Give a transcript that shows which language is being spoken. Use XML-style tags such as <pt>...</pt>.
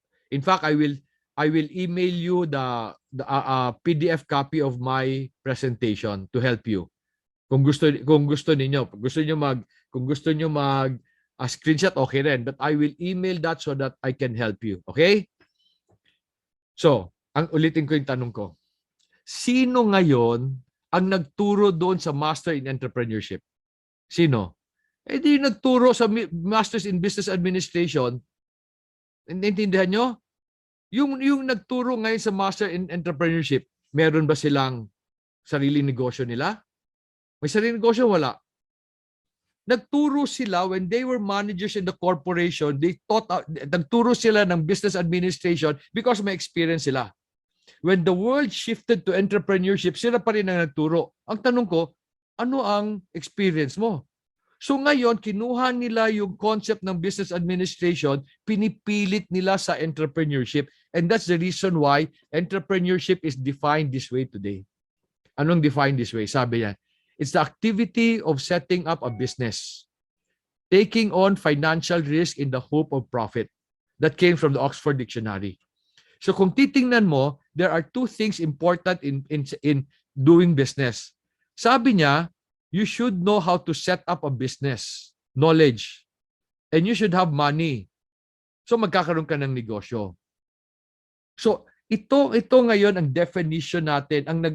<en>In fact, I will email you the PDF copy of my presentation to help you.</en> <tl>Kung gusto niyo mag screenshot, okay rin.</tl> <en>But I will email that so that I can help you.</en> <tl>Okay? So, ulitin ko yung tanong ko. Sino ngayon ang nagturo doon sa Master in Entrepreneurship? Sino? Di nagturo sa Masters in Business Administration. Naintindihan nyo? Yung nagturo ngayon sa Master in Entrepreneurship, meron ba silang sariling negosyo nila? May sariling negosyo? Wala.</tl> <en>Nagturo sila when they were managers in the corporation, nagturo sila ng business administration because may experience sila. When the world shifted to entrepreneurship, sila pa rin ang nagturo.</en> <tl>Ang tanong ko, ano ang experience mo? So ngayon, kinuha nila yung concept ng business administration, pinipilit nila sa entrepreneurship.</tl> <en>And that's the reason why entrepreneurship is defined this way today. Anong defined this way? Sabi niya, it's the activity of setting up a business, taking on financial risk in the hope of profit. That came from the Oxford Dictionary. So kung titingnan mo, there are two things important in doing business. Sabi niya, you should know how to set up a business, knowledge, and you should have money.</en> <tl>So magkakaroon ka ng negosyo. So ito ngayon ang definition natin.</tl>